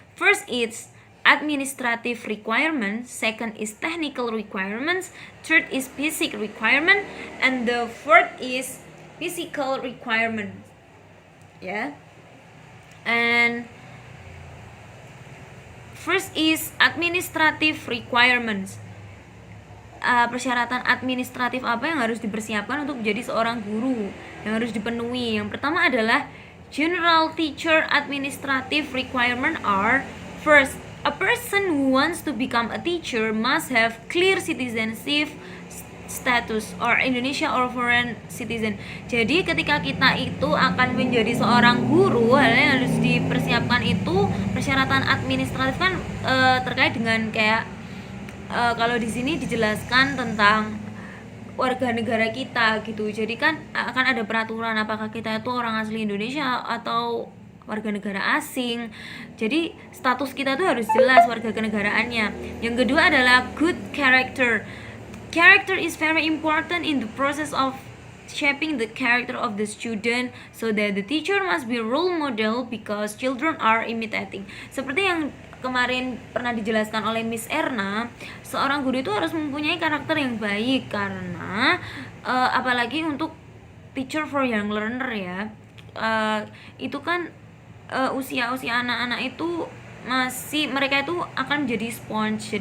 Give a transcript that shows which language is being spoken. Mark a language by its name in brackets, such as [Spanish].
[English] First is administrative requirements, second is technical requirements, third is basic requirement, and the fourth is physical requirement. Yeah. And first is administrative requirements. [Indonesian] Persyaratan administratif apa yang harus dipersiapkan untuk menjadi seorang guru yang harus dipenuhi. Yang pertama adalah [English] general teacher administrative requirement are: first, a person who wants to become a teacher must have clear citizenship status or Indonesia or foreign citizen. [Indonesian] Jadi ketika kita itu akan menjadi seorang guru, hal yang harus dipersiapkan itu persyaratan administratif kan terkait dengan kayak kalau di sini dijelaskan tentang warga negara kita gitu. Jadi kan akan ada peraturan apakah kita itu orang asli Indonesia atau warga negara asing. Jadi status kita tuh harus jelas warga kenegaraannya. Yang kedua adalah [English] good character. Character is very important in the process of shaping the character of the student, so that the teacher must be role model because children are imitating. [Indonesian] Seperti yang kemarin pernah dijelaskan oleh Miss Erna, seorang guru itu harus mempunyai karakter yang baik karena apalagi untuk teacher for young learner ya, itu kan usia anak-anak itu masih, mereka itu akan menjadi sponge.